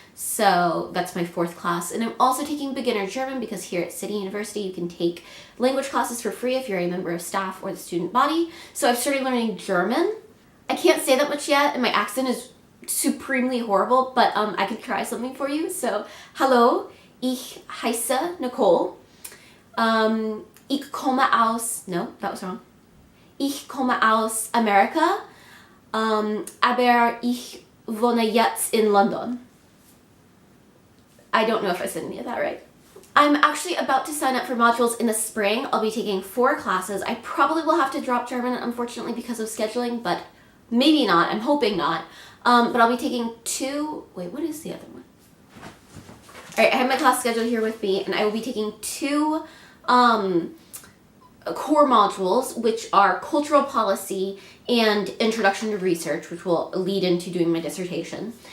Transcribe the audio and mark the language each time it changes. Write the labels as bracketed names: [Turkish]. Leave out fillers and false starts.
[English] So that's my fourth class. And I'm also taking beginner German because here at City University you can take language classes for free if you're a member of staff or the student body. So I've started learning German. I can't say that much yet, and my accent is supremely horrible, but I can try something for you. [German] So, hallo, ich heiße Nicole. Ich komme aus, [English] no, that was wrong. [German] Ich komme aus Amerika, aber ich wohne jetzt in London. [English] I don't know if I said any of that right. I'm actually about to sign up for modules in the spring. I'll be taking 4 classes. I probably will have to drop German, unfortunately, because of scheduling, but maybe not. I'm hoping not. But I'll be taking 2, what is the other one? Alright, I have my class schedule here with me, and I will be taking 2 core modules, which are cultural policy and introduction to research, which will lead into doing my dissertation.